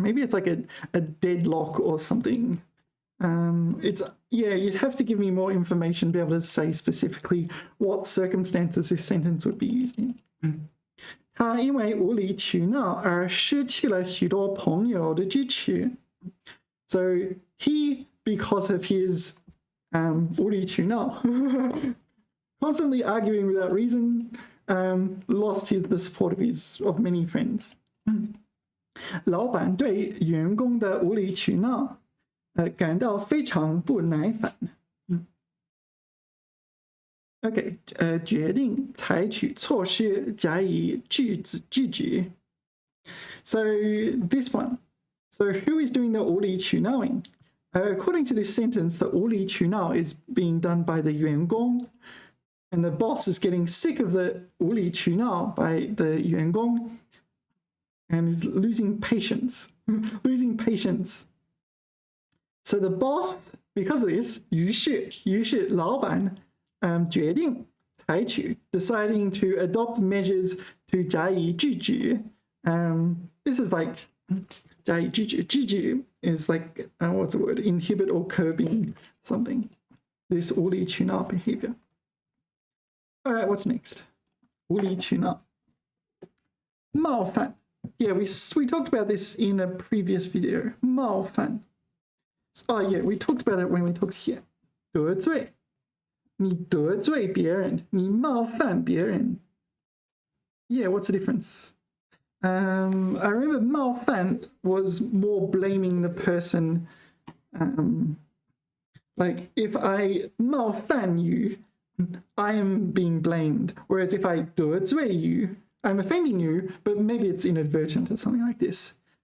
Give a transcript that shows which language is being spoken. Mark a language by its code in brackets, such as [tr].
[en] Maybe it's like a deadlock or something. You'd have to give me more information to be able to say specifically what circumstances this sentence would be used in. [zh] 他因为无理取闹而失去了许多朋友的支持. [en] So he, because of his 无理取闹, constantly arguing without reason, lost the support of many friends. [zh] 老板对员工的无理取闹感到非常不耐烦。 Okay, 决定采取措施加以制止. [en] So this one. So who is doing the 无理取闹? According to this sentence, the 无理取闹 is being done by the 员工, and the boss is getting sick of the 无理取闹 by the 员工 and is losing patience. Losing patience. So the boss, because of this, [zh] 于是老板决定采取 [en] deciding to adopt measures to 加以制止. This is like 加以制止. 制止 is like what's the word? Inhibit or curbing something. This 无理取闹 behavior. All right, what's next? 无理取闹.冒犯. Yeah, we talked about this in a previous video. [zh] 冒犯. [en] Oh yeah, we talked about it when we talked here. [zh] 得罪. 你得罪别人，你冒犯别人。 [en] Yeah, what's the difference? I remember 冒犯 was more blaming the person. Like if I 冒犯 you, I am being blamed. Whereas if I 得罪 you, I'm offending you, but maybe it's inadvertent or something like this.